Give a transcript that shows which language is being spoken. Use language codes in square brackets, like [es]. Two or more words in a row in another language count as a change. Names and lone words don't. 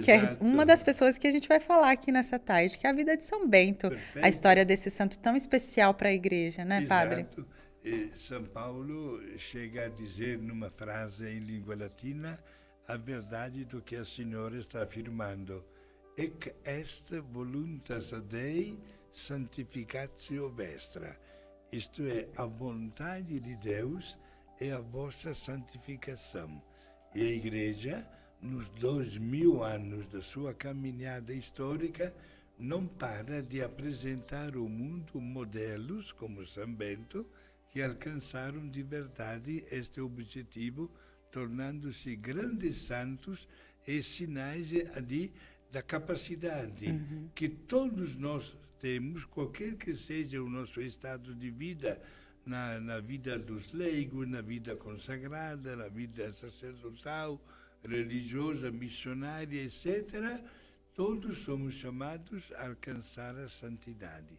[pt] Que é uma das pessoas que a gente vai falar aqui nessa tarde, que é a vida de São Bento. Perfeito. A história desse santo tão especial para a igreja, né, Padre? Exato. São Paulo chega a dizer numa frase em língua latina a verdade do que a Senhora está afirmando. [la] Ec est voluntas Dei sanctificatio vestra. [pt] Isto é, a vontade de Deus é a vossa santificação. E a Igreja, nos 2000 anos da sua caminhada histórica, não para de apresentar ao mundo modelos como São Bento, que alcançaram de verdade este objetivo, tornando-se grandes santos e sinais da capacidade que todos nós temos, qualquer que seja o nosso estado de vida, na vida dos leigos, na vida consagrada, na vida sacerdotal, religiosa, missionária, etc., todos somos chamados a alcançar a santidade.